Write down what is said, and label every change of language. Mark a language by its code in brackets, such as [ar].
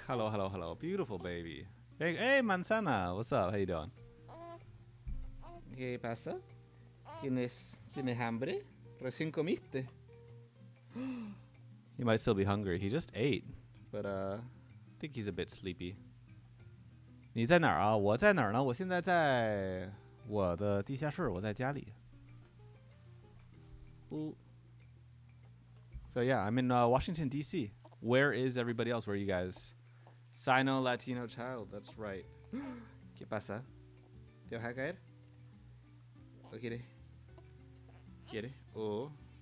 [en] Hello, hello, hello. Beautiful baby. Hey, Manzana. What's up? How you doing? [es] ¿Qué pasa? ¿Tienes hambre? Recién comiste. [en] He might still be hungry. He just ate, but I think he's a bit sleepy. [zh] 你在哪儿啊？我在哪儿呢？我现在在我的地下室，我在家里。 [en] So yeah, I'm in Washington D.C. Where is everybody else? Where are you guys? Sino Latino child. That's right. [es] ¿Qué pasa? ¿Te vas a caer? ¿O quiere? ¿Quiere? [en] Oh.